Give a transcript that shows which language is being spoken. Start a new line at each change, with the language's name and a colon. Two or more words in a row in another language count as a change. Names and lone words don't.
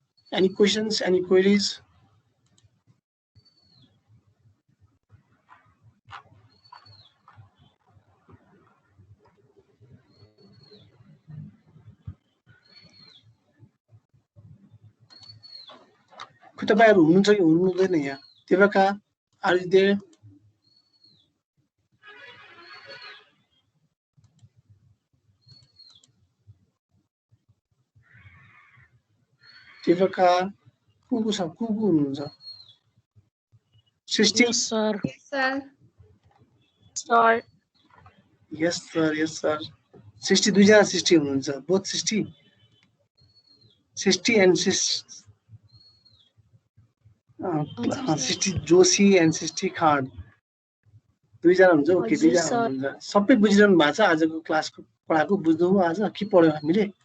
English: Any questions, any queries?
Nepali: तपाईँहरू हुनुहुन्छ कि हुनुहुँदैन यहाँ? देवका,
English: are you there?
Nepali: देवका, को छ, को हुनुहुन्छ? सृष्टि?
English: Yes, sir. Yes, sir. Sir. Yes, sir. Yes, sir.
Nepali: सृष्टि, दुईजना सृष्टि हुनुहुन्छ.
English: both Srishti? Srishti and Srishti Joshi and Srishti Khad.
Nepali: दुईजना हुन्छ. ओके, दुईजना हुनुहुन्छ. सबै बुझिरहनु भएको छ आजको क्लासको पढाएको? बुझ्नुभयो आज के पढ्यौँ हामीले?